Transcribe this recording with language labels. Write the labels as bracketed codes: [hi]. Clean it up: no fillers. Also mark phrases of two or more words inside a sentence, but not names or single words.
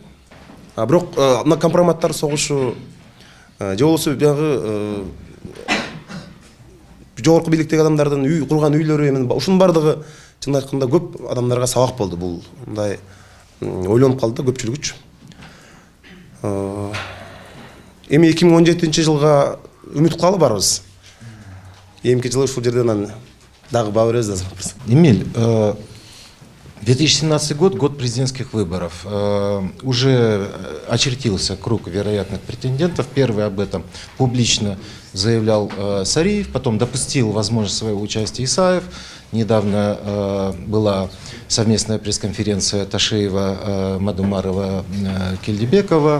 [ky] Бирок мына компроматтар согушу же болбосо баягы жогорку бийликтеги адамдардын үй курган үйлөрү, ушунун бардыгы чын айтканда көп адамдарга сабак болду. Бул мындай ойлонуп калды көпчүлүгүчү. Эми 2017 жылга үмүт кылалы барбыз. Эмки жылы ушул жерден дагы баа беребиз азыр. [ru] Эмиль, 2017 год, год президентских выборов. Уже очертился круг вероятных претендентов. Первый об этом публично заявлял Сариев, потом допустил возможность своего участия Исаев. Недавно была совместная пресс-конференция Ташеева, Мадумарова, Кельдебекова.